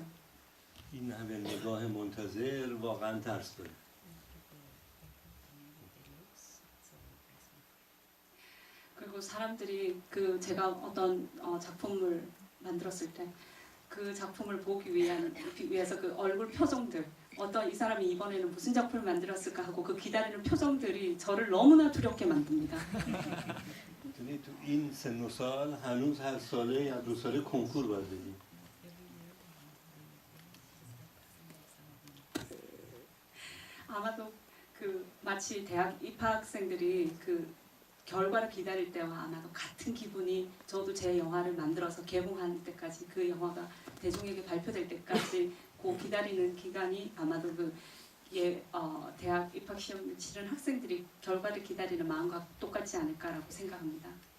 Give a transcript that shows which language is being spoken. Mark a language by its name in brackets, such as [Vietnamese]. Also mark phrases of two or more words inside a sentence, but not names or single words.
[Persian] این همه نگاه منتظر واقعا ترس داره. [Korean] 그리고 사람들이 그 제가 어떤 작품을 만들었을 때 그 작품을 보기 위해서 그 얼굴 표정들 어떤 이 사람이 이번에는 무슨 작품을 만들었을까 하고 그 기다리는 표정들이 저를 너무나 두렵게 만듭니다. [Persian] می‌دونی تو این سن و سال هنوز هر ساله یا دو ساله کنکور باید بدیم. [Korean] 아마도 그 마치 대학 입학생들이 그 결과를 기다릴 때와 아마도 같은 기분이 저도 제 영화를 만들어서 개봉할 때까지 그 영화가 대중에게 발표될 때까지 그 기다리는 기간이 아마도 대학 입학 시험을 치른 학생들이 결과를 기다리는 마음과 똑같지 않을까라고 생각합니다.